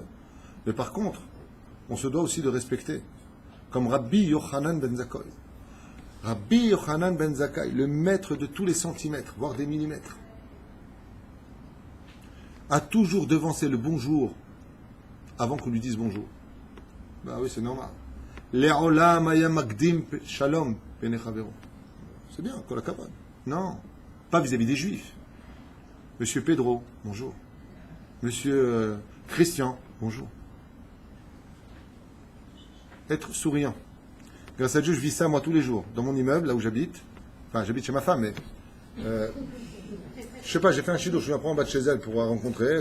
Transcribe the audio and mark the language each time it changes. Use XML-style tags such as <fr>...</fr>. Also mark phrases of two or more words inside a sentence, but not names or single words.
<fr>Mais par contre, on se doit aussi de respecter, comme Rabbi Yochanan ben Zakkai. Rabbi Yochanan ben Zakkai, le maître de tous les centimètres, voire des millimètres, a toujours devancé le bonjour avant qu'on lui dise bonjour. Ben oui, c'est normal.</fr> <he>לעולם היה מקדים שלום בני חברו.</he> <fr>C'est bien,</fr> <he>כל הכבוד.</he> <fr>Non, pas vis-à-vis des Juifs. Monsieur Pedro, bonjour. Monsieur Christian, bonjour. Être souriant. Grâce à Dieu, je vis ça moi tous les jours. Dans mon immeuble, là où j'habite. Enfin, j'habite chez ma femme, mais... je sais pas, j'ai fait un chido, je suis un peu en bas de chez elle pour la rencontrer.</fr>